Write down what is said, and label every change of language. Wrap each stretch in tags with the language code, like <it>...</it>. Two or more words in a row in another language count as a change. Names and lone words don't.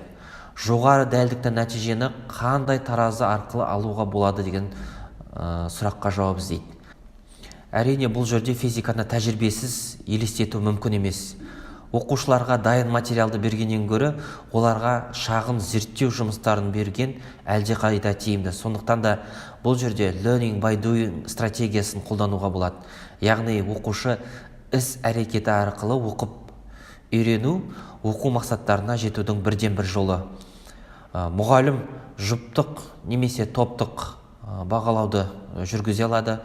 <kk>Жоғары дәлдікті нәтижені қандай таразы арқылы алуға болады деген сұраққа жауап іздейді. Әрине, бұл жерде физиканы тәжірибесіз елестету мүмкін емес. Оқушыларға дайын материалды бергеннен гөрі оларға шағын зерттеу жұмыстарын берген әлдеқайда тиімді. Сондықтан да бұл жерде</kk> <en>learning by doing</en> <kk>стратегиясын қолдануға болады. Яғни оқушы іс әрекеті арқылы оқып үйрену оқу мақсаттарына жетудің бірден бір жолы. Мұғалім жұптық немесе топтық бағалауды жүргізе алады.</kk>